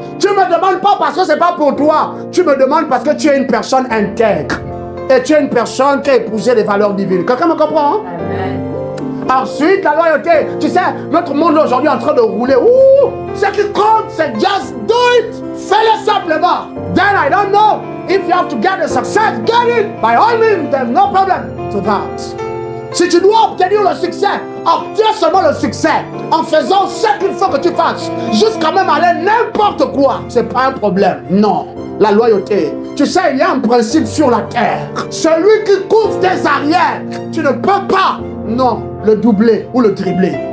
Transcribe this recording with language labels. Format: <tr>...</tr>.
<fr>Tu ne me demandes pas parce que c'est pas pour toi, tu me demandes parce que tu es une personne intègre. Et tu es une personne qui a épousé les valeurs divines. Quelqu'un me comprend? Amen. Ensuite, la loyauté. Tu sais, notre monde aujourd'hui est en train de rouler. Ce qui compte, c'est</fr> <en>just do it.</en> <fr>Fais-le simplement.</fr> <en>then I don't know. If you have to get the success, get it. By all means, there's no problem to that.</en> <fr>Si tu dois obtenir le succès, obtiens seulement le succès en faisant ce qu'il faut que tu fasses. Jusqu'à même aller n'importe quoi. C'est pas un problème. Non. La loyauté. Tu sais, il y a un principe sur la terre. Celui qui couvre tes arrières, tu ne peux pas, non, le doubler ou le dribbler.</fr>